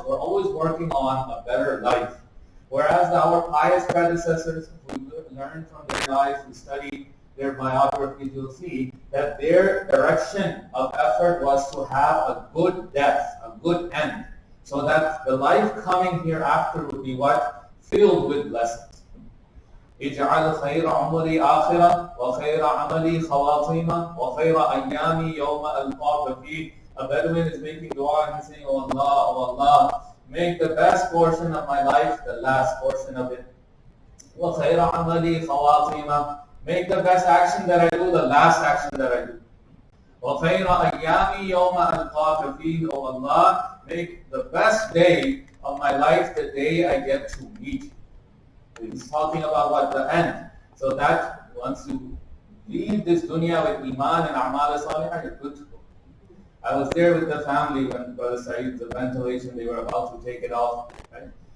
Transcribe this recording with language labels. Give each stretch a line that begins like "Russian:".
English: We're always working on a better life. Whereas our pious predecessors, who learned from their lives, who study their biographies, you'll see that their direction of effort was to have a good death, a good end, so that the life coming hereafter would be what? Filled with blessings.
Arabic: اجعل خير عمري آخرة وخير عملي خواتيمة وخير أيامي يوم ألقاك فيه.
English: A Bedouin is making dua and he's saying, oh Allah, make the best portion of my life the last portion of it.
Arabic: وخير عملي خواتيمة.
English: Make the best action that I do the last action that I do.
Arabic: وخير أيامي يوم ألقاك فيه.
English: Oh Allah, make the best day of my life the day I get to meet you. He's talking about what? The end. So that once you leave this dunya with iman and a'mal salihah, you're good to go. I was there with the family when Brother Saeed, the ventilation, they were about to take it off. Right?